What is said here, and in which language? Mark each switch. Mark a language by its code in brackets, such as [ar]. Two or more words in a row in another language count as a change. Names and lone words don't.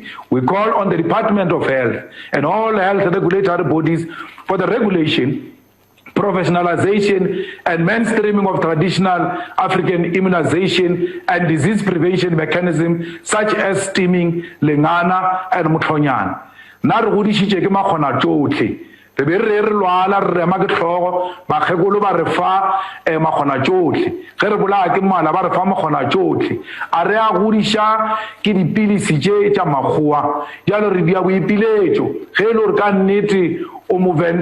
[en] We call on the Department of Health and all health regulatory bodies for the regulation, professionalization and mainstreaming of traditional African immunization and disease prevention mechanisms such as steaming, lengana, and mutlonyana. [nso] Na re godishitše ke makgona tšohle re be re lwala re rema ke tlhogo bakgekolo ba re fa makgona tšohle ge re bolaya ke mala ba re fa makgona tšohle a re a godiša ke dipilisi tše tša makgowa jalo re dia boipiletšo ge e le gore ka nnete o movenda